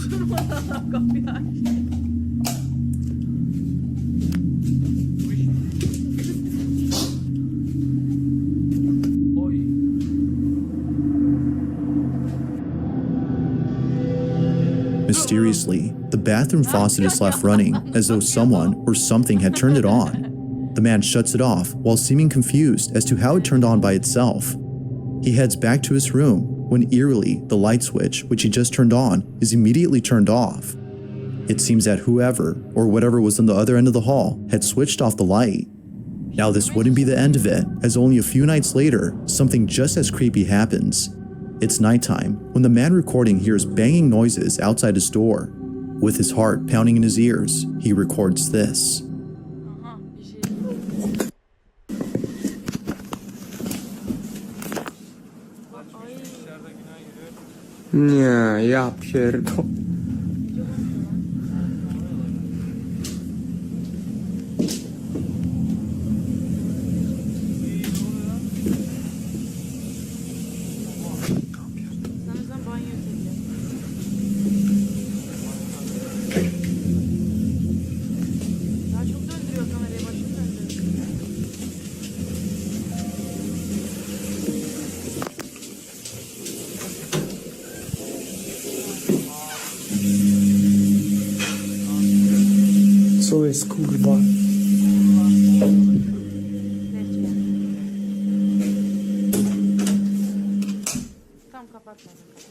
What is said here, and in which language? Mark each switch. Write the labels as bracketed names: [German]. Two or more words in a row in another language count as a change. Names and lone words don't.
[Turkish] Kapıyı aç. Oy. [English] Mysteriously, the bathroom faucet is left running as though someone or something had turned it on. The man shuts it off while seeming confused as to how it turned on by itself. He heads back to his room when eerily the light switch, which he just turned on, is immediately turned off. It seems that whoever or whatever was on the other end of the hall had switched off the light. Now this wouldn't be the end of it, as only a few nights later, something just as creepy happens. It's nighttime when the man recording hears banging noises outside his door. With his heart pounding in his ears, he records this. [Turkish] Aha bir şey. [Polish] Nie, ja pierdol... [Turkish] Sanırsam banyo seviyor. Ya çok döndürüyor kamerayı, başım döndürüyor. [Polish] Co jest, kurwa? [Turkish] Neyse. Tam kapatmadım.